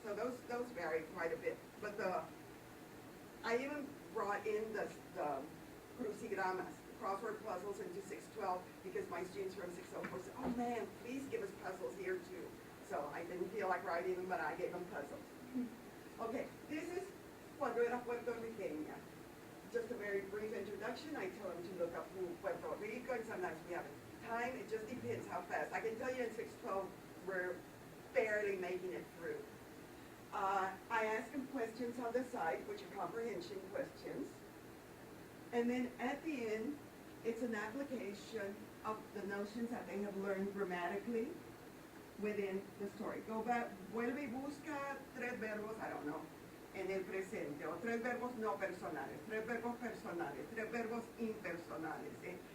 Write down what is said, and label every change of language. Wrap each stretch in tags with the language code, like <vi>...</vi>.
<en>So those vary quite a bit. But I even brought in the crucigramas, the crossword puzzles into 612, because my students from 604 said, oh man, please give us puzzles here too. So I didn't feel like writing them, but I gave them puzzles. Okay, this is cuando era puertorriqueña. Just a very brief introduction. I tell them to look up Puerto Rico, and sometimes we have time. It just depends how fast. I can tell you in 612, we're barely making it through. I ask them questions on the side, which are comprehension questions. And then at the end, it's an application of the notions that they have learned grammatically within the story. Go back,</en> <es>vuelve y busca tres verbos,</es> <en>I don't know,</en> <es>en el presente, o tres verbos no personales, tres verbos personales, tres verbos impersonales, ¿eh?</es>